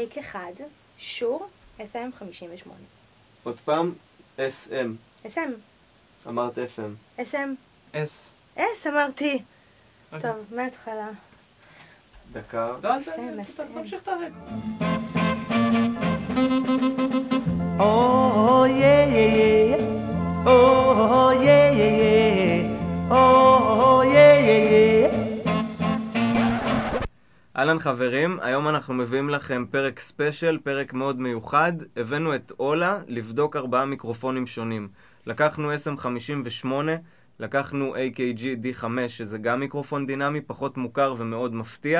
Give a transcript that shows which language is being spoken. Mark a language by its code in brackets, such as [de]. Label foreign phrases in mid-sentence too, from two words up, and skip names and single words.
[he] אחד, שור, SM58. עוד פעם, SM. SM. אמרת FM. SM. S. אמרתי. טוב, מההתחלה. דקה. תמשיך את הרק. [en] Oh yeah yeah yeah, oh yeah yeah yeah, oh yeah yeah yeah. [he] אהלן חברים, היום אנחנו מביאים לכם פרק ספיישל, פרק מאוד מיוחד. הבאנו את אולה לבדוק 4 מיקרופונים שונים. לקחנו SM58, לקחנו AKG D5 שזה גם מיקרופון דינמי, פחות מוכר ומאוד מפתיע.